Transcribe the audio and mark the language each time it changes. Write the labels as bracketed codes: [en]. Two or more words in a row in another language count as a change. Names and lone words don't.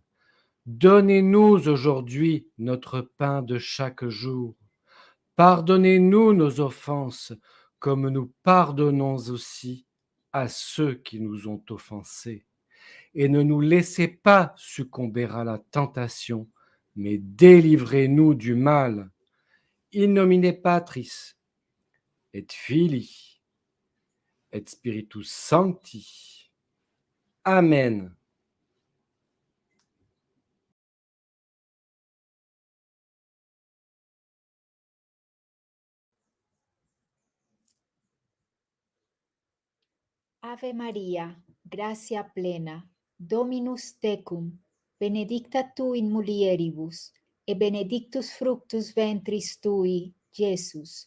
[fr] Donnez-nous aujourd'hui notre pain de chaque jour. Pardonnez-nous nos offenses, comme nous pardonnons aussi à ceux qui nous ont offensés. Et ne nous laissez pas succomber à la tentation, mais délivrez-nous du mal. [la] In nomine Patris, et Filii, et Spiritus Sancti. Amen. Ave Maria, gratia plena, Dominus tecum, benedicta tu in mulieribus, et benedictus fructus ventris tui, Iesus.